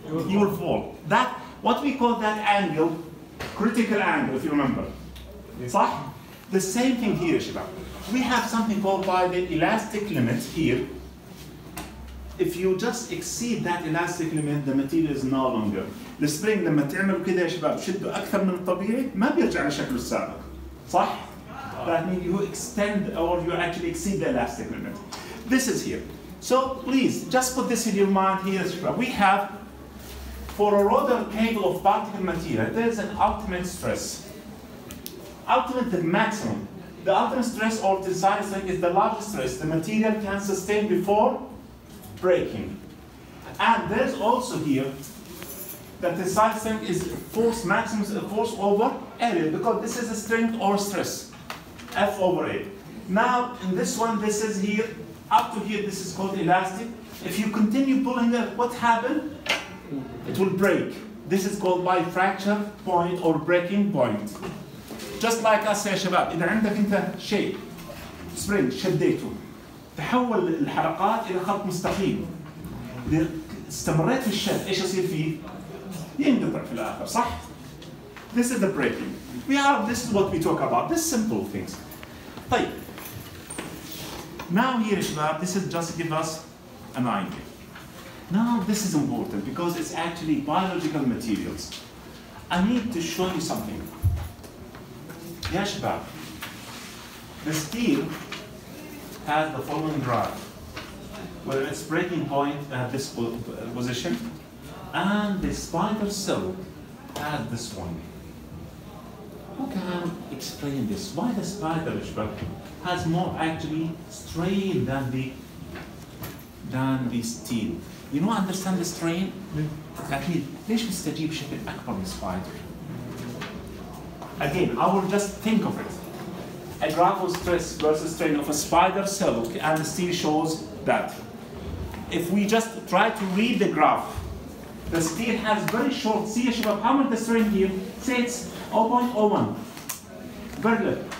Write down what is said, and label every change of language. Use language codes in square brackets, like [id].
[en] You will fall. That, what we call that angle, critical angle, if you remember. صح? The same thing here, Shabab. We have something called by the elastic limit here. If you just exceed that elastic limit, the material is no longer. [ar] السبرينج لما تعمل كده يا شباب شده أكثر من الطبيعي ما بيرجع لشكله السابق. [en] صح؟ That means you extend or you actually exceed the elastic limit. This is here. So please, just put this in your mind here, Shabab. We have, for a rotor cable of particle material, there is an ultimate stress. Ultimate, the maximum. The ultimate stress or tensile strength is the largest stress the material can sustain before breaking. And there's also here that the tensile strength is force maximum force over area, because this is a strength or stress, F over A. Now in this one, this is here, up to here, this is called elastic. If you continue pulling it, what happens? It will break. This is called by fracture point or breaking point. [ar] Just like us يا شباب، إذا عندك أنت شيء سبرينج شديته تحول الحلقات إلى خط مستقيم. إذا استمريت في الشد إيش يصير فيه؟ ينقطع في الآخر، صح؟ This is the breaking. [en] This is what we talk about. This simple things. طيب. Now here يا شباب, this is just give us an idea. Now this is important because it's actually biological materials. I need to show you something. يا شباب, the steel has the following graph, where its breaking point at this position, and the spider silk has this one. Who can explain this? Why the spider has more actually strain than the steel? You know, understand the strain? [ar] أكيد. ليش بيستجيب بشكل أكبر من spider? [en] Again, I will just think of it. A graph of stress versus strain of a spider silk, and the steel shows that. If we just try to read the graph, the steel has very short, see how much the strain here? Say it's 0.01. Very good.